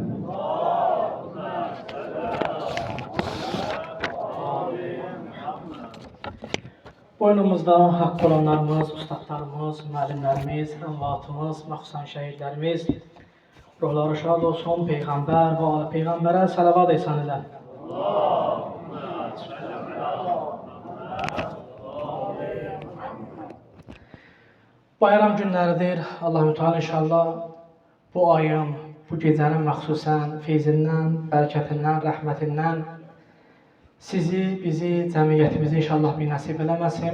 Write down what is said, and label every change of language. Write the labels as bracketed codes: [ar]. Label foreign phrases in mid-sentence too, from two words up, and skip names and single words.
[az] Boynumuzda hak olanlarımız, ustadlarımız, müəllimlərimiz, əmvatımız, məxsusən şəhidlərimiz, ruhları şad olsun, peygamber ve ali peygambere salavat etsən ilə. Bayram günləridir. Allah-u Teala inşallah bu ayın, bu gecənin məxsusən feyzindən, bərəkətindən, rəhmətindən sizi, bizi, cəmiyyətimizi inşallah bir nəsib eləməsin.